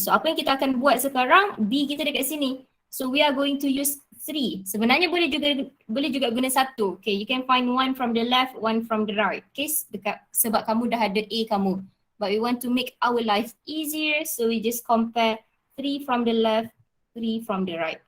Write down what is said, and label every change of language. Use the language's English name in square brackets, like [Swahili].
[Malay] So apa yang kita akan buat sekarang? B kita dekat sini. [English] So we are going to use 3. [Malay] Sebenarnya boleh juga guna 1. [English] Okay, you can find one from the left, one from the right. [Malay] Okay, sebab kamu dah ada A kamu. [English] But we want to make our life easier, so we just compare 3 from the left, 3 from the right.